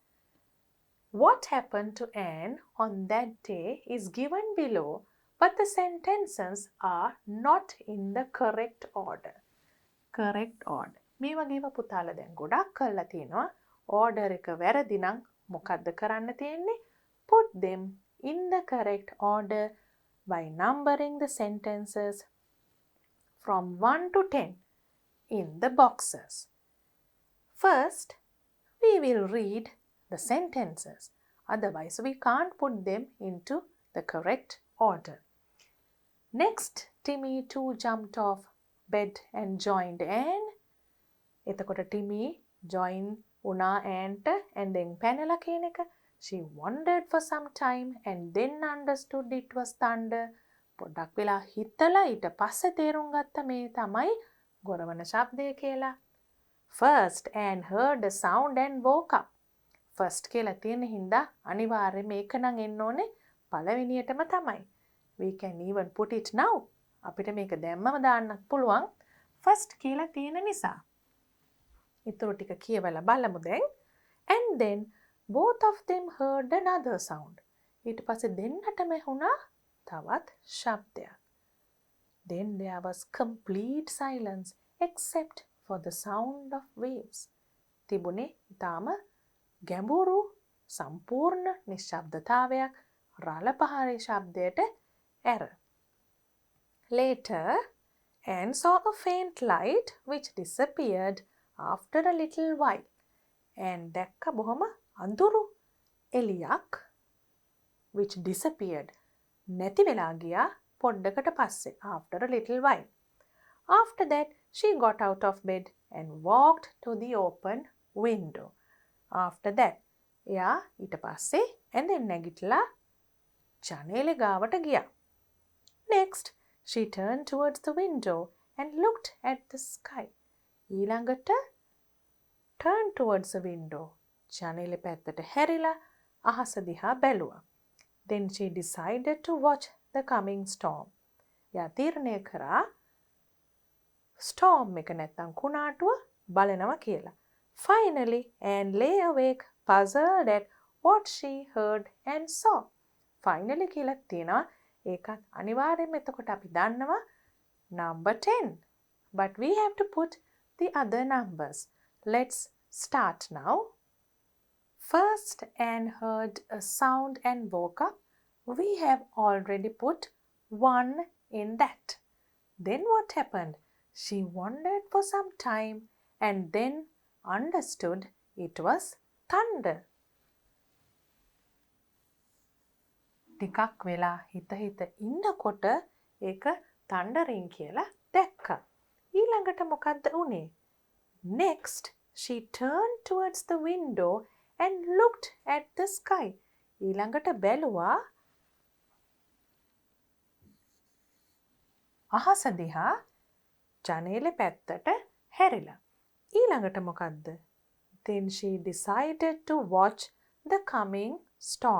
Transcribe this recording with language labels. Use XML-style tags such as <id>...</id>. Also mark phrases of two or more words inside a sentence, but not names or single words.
<en>What happened to Anne on that day is given below, but the sentences are not in the correct order. Correct order.</en> <si>මේ වගේම පුතාලා දැන් ගොඩක් කරලා තියෙනවා. order එක වැරදි නම් මොකද්ද කරන්න තියෙන්නේ?</si> <en>Put them in the correct order by numbering the sentences from 1 to 10 in the boxes. First, we will read the sentences. Otherwise, we can't put them into the correct order. Next, Timmy too jumped off bed and joined Anne.</en> <si>එතකොට Timmy join වුණා Anneට</si> <en>and then</en> <si>පැනලා කියන එක.</si> <en>She wondered for some time and then understood it was thunder.</en> <si>පොඩ්ඩක් වෙලා හිතලා ඊට පස්සේ තේරුම් ගත්ත මේ තමයි ගොරවන ශබ්දය කියලා.</si> <en>First Anne heard a sound and woke up.</en> <si>First කියලා තියෙන හින්දා අනිවාර්යයෙන් මේක නම් එන්න ඕනේ පළවෙනියටම තමයි.</si> <en>We can even put it now.</en> <si>අපිට මේක දැම්මම දාන්නත් පුළුවන්. First කියලා තියෙන නිසා. ඊටු ටික කියවලා බලමු දැන්.</si> <en>And then both of them heard another sound.</en> <si>ඊට පස්සේ දෙන්නටම ඇහුණා තවත් ශබ්දයක්.</si> <en>Then there was complete silence except for the sound of waves.</en> <si>තිබුණේ ඊටාම ගැඹුරු සම්පූර්ණ නිශ්ශබ්දතාවයක් රළ පහරේ ශබ්දයට ඇර.</si> <en>Later, Anne saw a faint light which disappeared after a little while.</en> <si>Anne දැක්ක බොහොම අඳුරු එළියක්</si> <en>which disappeared.</en> <si>නැති වෙලා ගියා පොඩ්ඩකට පස්සේ</si> <en>after a little while. After that, she got out of bed and walked to the open window. After that,</en> <si>එයා ඊට පස්සේ ඇඳෙන් නැගිටලා ජනේලෙ ගාවට ගියා.</si> <en>Next, she turned towards the window and looked at the sky. ඊළඟට turn towards the window.</en> <si>ජනේලෙ පැත්තට හැරිලා අහස දිහා බැලුවා.</si> <en>Then she decided to watch the coming storm.</en> <si>එයා තීරණය කරා storm එක නැත්තම් කුණාටුව බලනවා කියලා.</si> <en>Finally, Anne lay awake, puzzled at what she heard and saw.</en> <si>Finally කියලා තියෙනවා. ඒකත් අනිවාර්යයෙන්ම එතකොට අපි දන්නවා number 10.</si> <en>But we have to put the other numbers. Let's start now. First, Anne heard a sound and woke up. We have already put 1 in that. Then what happened? She wondered for some time and then understood it was thunder.</en> <si>ටිකක් වෙලා හිත ඉන්නකොට ඒක thundering කියලා දැක්කා. ඊළඟට මොකද්ද උනේ?</si> <en>Next, she turned towards the window and looked at the sky.</en> <si>ඊළඟට බැලුවා අහස දිහා ජනේලෙ පැත්තට හැරිලා. ඊළඟට මොකද්ද?</si> <en>Then she decided to watch the coming storm.</en>